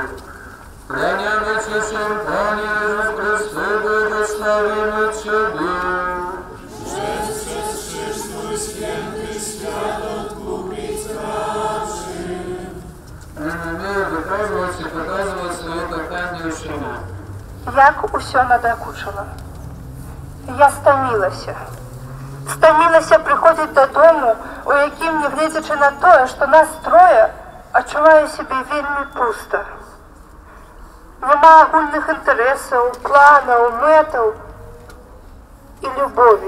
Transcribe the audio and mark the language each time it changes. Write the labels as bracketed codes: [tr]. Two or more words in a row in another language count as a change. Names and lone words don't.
[pl] Kłaniamy Cię się, Panie Jezus Chryste, błogosławimy Ciebie. Przez krzyż Twój święty świat odkupić raczy. Mamy wykazywać i pokazywać swoje kochanie u siebie. [be] Як усё надакучила. Я стамілася. Стамілася приходзіць дадому, у якім, не гледзячы на тое, што нас трое, адчуваю сябе вельмі пуста. Няма агульных інтарэсаў, планаў, мэтаў і любові.